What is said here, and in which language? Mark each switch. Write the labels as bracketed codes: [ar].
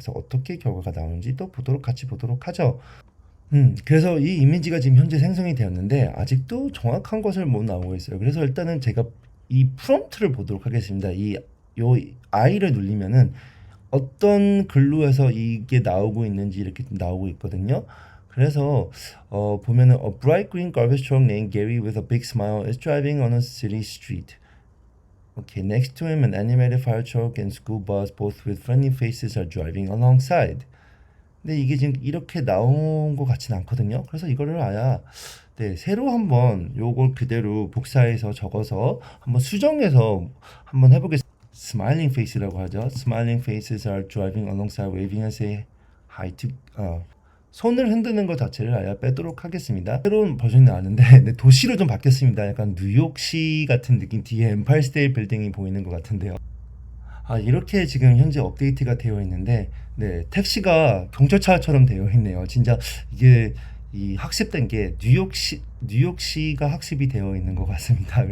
[ko] 그래서 어떻게 결과가 나오는지 또 같이 보도록 하죠. 그래서 이 이미지가 지금 현재 생성이 되었는데 아직도 정확한 것을 못 나오고 있어요. 그래서 일단은 제가 이 프롬프트를 보도록 하겠습니다. 요 I를 누르면은 어떤 글로 해서 이게 나오고 있는지 이렇게 나오고 있거든요. 그래서 보면은 [en] a bright green garbage truck named Gary with a big smile is driving on a city street. Okay, next to him an animated fire truck and school bus both with friendly faces are driving alongside. [ko] 근데 이게 지금 이렇게 나온 것 같지는 않거든요. 그래서 이거를 네, 새로 한번 요걸 그대로 복사해서 적어서 한번 수정해서 한번 해보겠습니다. [en] Smiling face [ko] 라고 하죠. [en] Smiling faces are driving alongside waving and say hi to [ko] 손을 흔드는 것 자체를 아예 빼도록 하겠습니다. 새로운 버전이 나왔는데 네, 도시로 좀 바뀌었습니다. 약간 뉴욕시 같은 느낌 뒤에 엠파이어 스테이트 빌딩이 보이는 것 같은데요. 이렇게 지금 현재 업데이트가 되어 있는데 네, 택시가 경찰차처럼 되어 있네요. 진짜 이게 이 학습된 게 뉴욕시가 학습이 되어 있는 것 같습니다.